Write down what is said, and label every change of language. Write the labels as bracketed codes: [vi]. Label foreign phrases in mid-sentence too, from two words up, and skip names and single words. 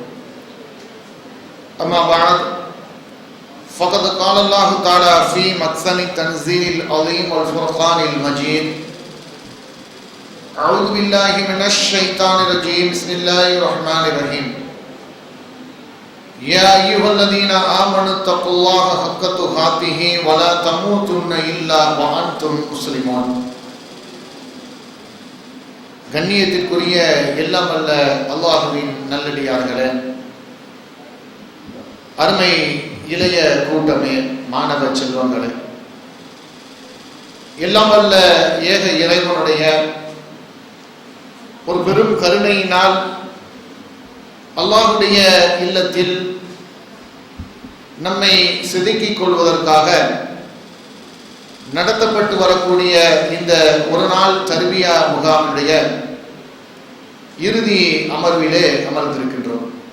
[ar] أما بعد فقد قال الله تعالى في محسن التنزيل العظيم والفرقان المجيد أعوذ بالله من الشيطان الرجيم بسم الله الرحمن الرحيم يا أيها الذين آمنوا اتقوا الله حق تقاته ولا تموتن إلا وأنتم مسلمون [ta] கண்ணியத்திற்குரிய எல்லாம் வல்ல அல்லாஹ்வின் நல்லடியார்களே, அருமை இளைய கூட்டமே, மாணவ செல்வங்களே, எல்லாம் வல்ல ஏக இறைவனுடைய ஒரு பெரும் கருணையினால் அல்லாஹ்வுடைய இல்லத்தில் நம்மை செதுக்கிக் கொள்வதற்காக நடத்தப்பட்டு வரக்கூடிய இந்த ஒரு நாள் தர்பியா முகாமுடைய இறுதி அமர்விலே அமர்ந்திருக்கின்றோம்.